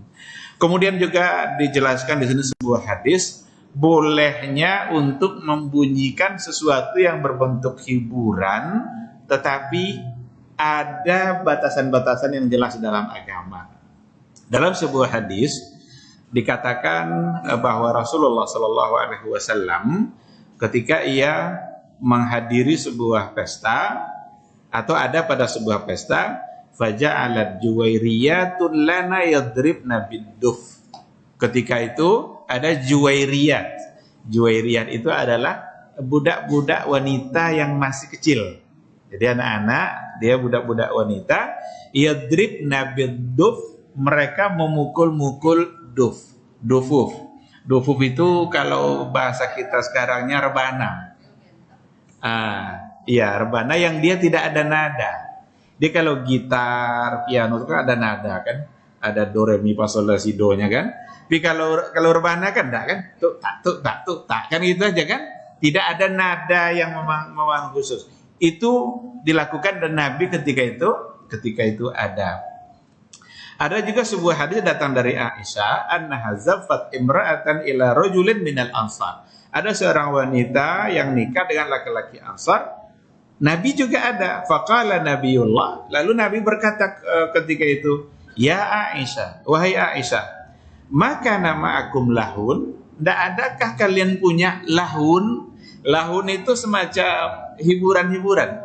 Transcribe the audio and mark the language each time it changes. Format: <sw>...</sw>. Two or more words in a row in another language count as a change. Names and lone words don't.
<id>Kemudian juga dijelaskan di sini sebuah hadis bolehnya untuk membunyikan sesuatu yang berbentuk hiburan, tetapi ada batasan-batasan yang jelas dalam agama. Dalam sebuah hadis dikatakan bahwa Rasulullah</id> <ar>صلى الله عليه وسلم</ar> <id>ketika ia menghadiri sebuah pesta atau ada pada sebuah pesta,</id> <ar>فجعلت جويريات لنا يضربن بالدف.</ar> <id>Ketika itu ada juwairiyat. Juwairiyat itu adalah budak-budak wanita yang masih kecil. Jadi anak-anak, dia budak-budak wanita,</id> <ar>يضربن بالدف,</ar> <id>mereka memukul-mukul dufuf. Dufuf itu kalau bahasa kita sekarangnya rebana. Iya, rebana yang dia tidak ada nada. Dia kalau gitar, piano itu kan ada nada kan, ada do re mi fa sol la si do nya kan. Tapi kalau rebana kan enggak kan, tuk tak kan gitu aja kan. Tidak ada nada yang memang khusus. Itu dilakukan dan Nabi ketika itu ada. Ada juga sebuah hadis datang dari Aisyah,</id> <ar>أنها زفت امرأة إلى رجل من الأنصار.</ar> <id>Ada seorang wanita yang nikah dengan laki-laki Ansar. Nabi juga ada.</id> <ar>فقال نبي الله.</ar> <id>Lalu Nabi berkata ketika itu, ya Aisyah, wahai Aisyah, maka nama akum lahun. Tidak adakah kalian punya lahun? Lahun itu semacam hiburan-hiburan.</id>